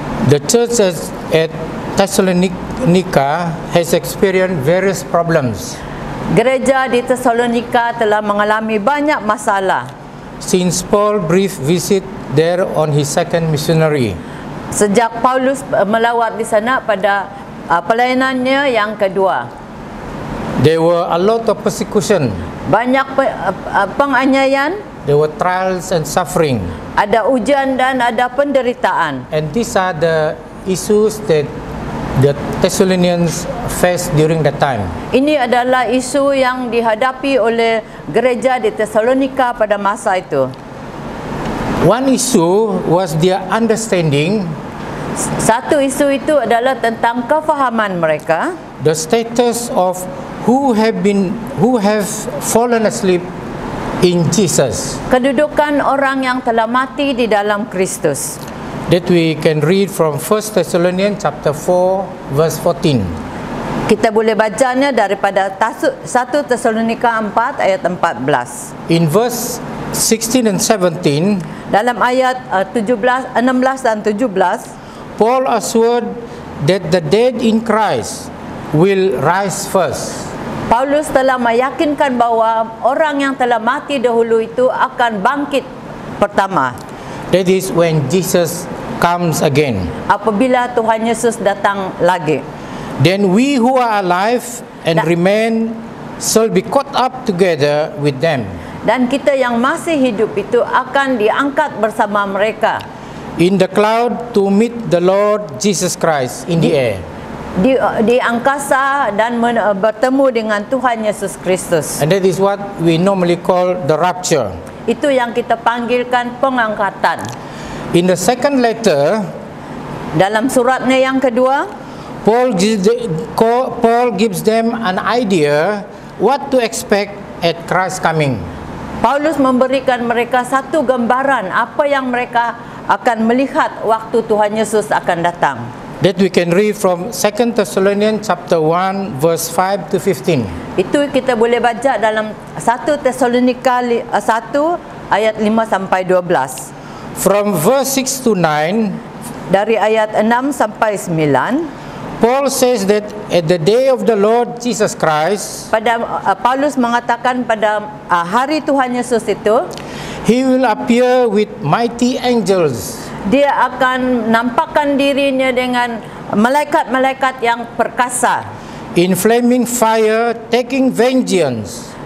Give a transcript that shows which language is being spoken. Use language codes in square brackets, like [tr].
[en] The church at Thessalonica has experienced various problems [ms] Gereja di Tesalonika telah mengalami banyak masalah [en] since Paul brief visit there on his second missionary. [ms] sejak Paulus melawat di sana pada pelayanannya yang kedua. [en] There were a lot of persecution. [ms] Banyak penganiayaan, [en] There were trials and suffering. [ms] ada ujian dan ada penderitaan. [en] And these are the issues that the Thessalonians faced during that time. [ms] Ini adalah isu yang dihadapi oleh gereja di Tesalonika pada masa itu. [en] One issue was their understanding [ms] Satu isu itu adalah tentang kefahaman mereka, [en] the status of who have fallen asleep in Jesus, [ms] kedudukan orang yang telah mati di dalam Kristus. [en] that we can read from 1 Thessalonians chapter 4 verse 14. [ms] Kita boleh bacanya daripada 1 Tesalonika 4 ayat 14. [en] In verse 16 and 17, [ms] Dalam ayat 16 dan 17, [en] Paul assured that the dead in Christ will rise first. [ms] Paulus telah meyakinkan bahawa orang yang telah mati dahulu itu akan bangkit pertama [en] That is when Jesus comes again. [ms] apabila Tuhan Yesus datang lagi. [en] Then we who are alive and remain shall be caught up together with them [ms] Dan kita yang masih hidup itu akan diangkat bersama mereka [en] in the cloud to meet the Lord Jesus Christ in the air. [ms] di angkasa dan bertemu dengan Tuhan Yesus Kristus. [en] And that is what we normally call the rapture. [ms] Itu yang kita panggilkan pengangkatan. [en] In the second letter, [ms] Dalam suratnya yang kedua, [en] Paul gives them an idea what to expect at Christ's coming. [ms] Paulus memberikan mereka satu gambaran apa yang mereka akan melihat waktu Tuhan Yesus akan datang. [en] That we can read from 2 Thessalonians chapter 1 verse 5 to 15. [ms] Itu kita boleh baca dalam 1 Tesalonika 1 ayat 5 sampai 12. [en] From verse 6 to 9, [ms] Dari ayat 6 sampai 9, [en] Paul says that at the day of the Lord Jesus Christ, [ms] Paulus mengatakan pada hari Tuhan Yesus itu, [en] He will appear with mighty angels [ms] dia akan nampakkan dirinya dengan malaikat-malaikat yang perkasa [en] in flaming fire, taking vengeance